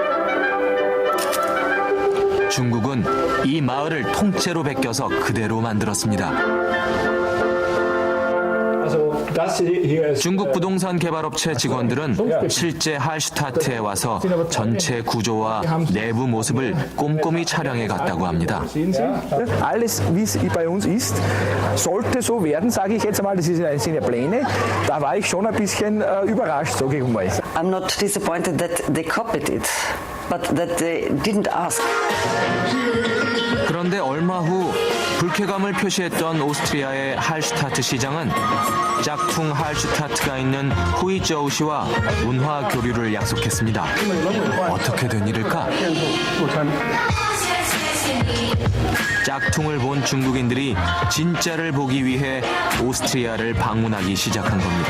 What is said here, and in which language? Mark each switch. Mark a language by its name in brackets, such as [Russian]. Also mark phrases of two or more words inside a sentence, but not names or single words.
[Korean] 중국은 이 마을을 통째로 베껴서 그대로 만들었습니다. 중국 부동산 개발업체 직원들은 실제 할슈타트에 와서 전체 구조와 내부 모습을 꼼꼼히 촬영해 갔다고 합니다. [German] Alles, wie es bei uns ist, sollte so werden, sage ich jetzt einmal. Das sind ja Pläne. Da war ich schon ein bisschen überrascht, sage ich mal. [English] I'm not disappointed that they copied it, but that they didn't ask. [Korean] 그런데 얼마 후 불쾌감을 표시했던 오스트리아의 할슈타트 시장은 짝퉁 할슈타트가 있는 후이저우시와 문화 교류를 약속했습니다. 어떻게 된 일일까? 짝퉁을 본 중국인들이 진짜를 보기 위해 오스트리아를 방문하기 시작한 겁니다.